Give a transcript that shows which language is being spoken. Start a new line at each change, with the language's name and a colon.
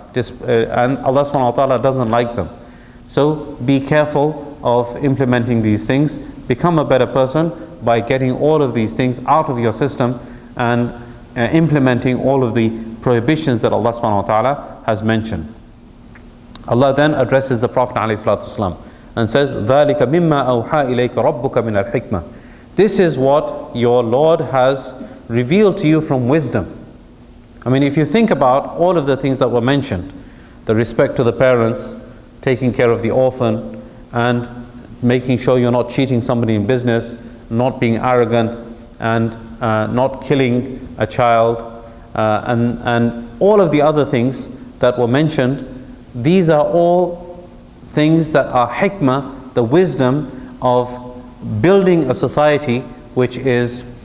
English: And Allah subhanahu wa ta'ala doesn't like them. So be careful of implementing these things. Become a better person by getting all of these things out of your system and implementing all of the prohibitions that Allah subhanahu wa ta'ala has mentioned. Allah then addresses the Prophet ﷺ and says,
Arabic: ذَلِكَ مِمَّا أَوْحَى إِلَيْكَ رَبُّكَ مِنَ الْحِكْمَةِ.
English: This is what your Lord has revealed to you from wisdom. I mean, if you think about all of the things that were mentioned, the respect to the parents, taking care of the orphan, and making sure you're not cheating somebody in business, not being arrogant, and not killing a child, and all of the other things that were mentioned, these are all things that are hikmah, the wisdom of building a society which is